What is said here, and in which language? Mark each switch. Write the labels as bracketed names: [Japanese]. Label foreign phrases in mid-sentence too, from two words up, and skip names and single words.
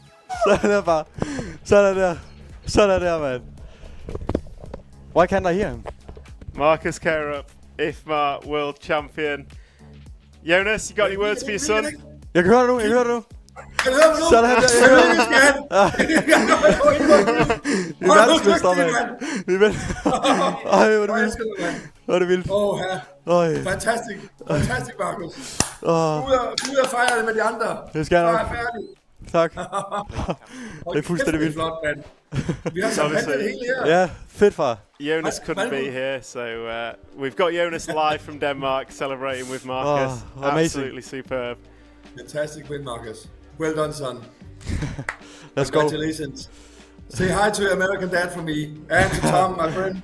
[Danish] Sådan der bare. Sådan der. Sådan der, man. [English] Why can't I hear him? Marcus Carup, IFMAR World Champion. Jonas, you got any words for your son? [Danish] Jeg kan høre dig nu, jeg kan høre dig nu. Kan du høre mig nu? Sådan der, jeg hører dig. Vi er verdensmestre, mand. Vi er Ej, hvor er det vildt. Hvor er det vildt. Fantastisk. Fantastisk, Marcus. Ud og fejre det med de andre. Det skal jeg nok. Færdig. Tak. Det er fuldstændig vildt. Flot, mand. Vi har champagne det hele her. Yeah, fit far. [English] Jonas couldn't be here, so we've got Jonas live from Denmark celebrating with Marcus. Absolutely superb. Fantastic win, Marcus. Well done, son. Let's Congratulations. Say hi to your American dad for me and to Tom, my friend.